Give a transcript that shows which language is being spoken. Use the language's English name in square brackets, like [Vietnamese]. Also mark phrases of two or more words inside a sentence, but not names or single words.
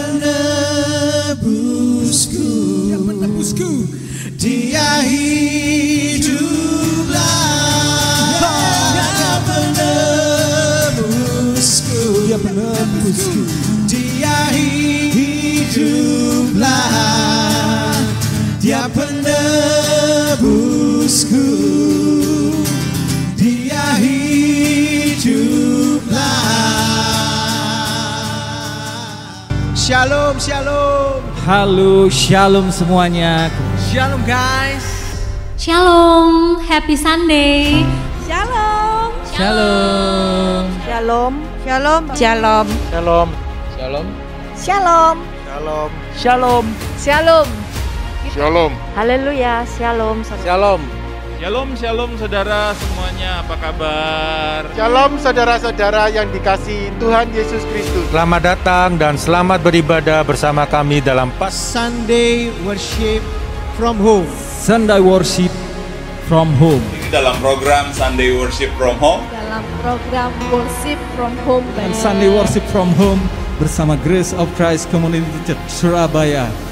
[Indonesian] penebusku, Dia hiduplah, Dia penebusku, Dia hiduplah, Dia penebusku, Dia hiduplah. Shalom, shalom. Halo, shalom semuanya. Shalom guys. Shalom, [English] happy Sunday. [Indonesian] Shalom. Shalom. Shalom. Shalom. Shalom. Shalom. Shalom. Shalom. Shalom. Shalom. Shalom. Haleluya. Shalom. Shalom. Shalom, shalom saudara semuanya, apa kabar? Shalom saudara-saudara yang dikasihi Tuhan Yesus Kristus. Selamat datang dan selamat beribadah bersama kami dalam [English] Sunday worship from home. Sunday worship from home. [Indonesian] Ini dalam program Sunday Worship from Home. Dalam program Worship from Home. Dan Sunday worship from home bersama Grace of Christ Community Church Surabaya.